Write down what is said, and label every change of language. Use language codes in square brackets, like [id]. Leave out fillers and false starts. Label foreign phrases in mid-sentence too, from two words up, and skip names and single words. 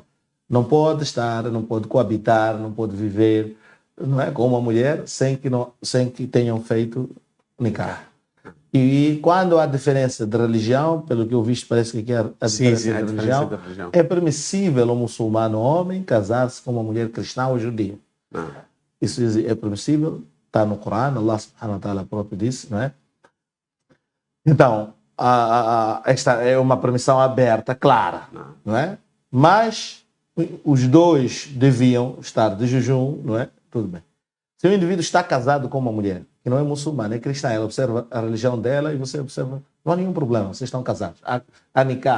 [pt] Não pode estar, não pode coabitar, não pode viver, não é, com uma mulher sem que tenham feito Nikah. E quando há diferença de religião, pelo que eu vi, parece que aqui há a diferença de religião, é permissível um muçulmano homem casar-se com uma mulher cristã ou judia. Isso é permissível, está no Corão, Allah [ar] سبحانه وتعالى [pt] próprio disse, não é? Então, esta é uma permissão aberta, clara, não é? Mas os dois deviam estar de jejum, não é? Tudo bem. Se o indivíduo está casado com uma mulher que não é muçulmana, é cristã, ela observa a religião dela e você observa, não há nenhum problema, vocês estão casados.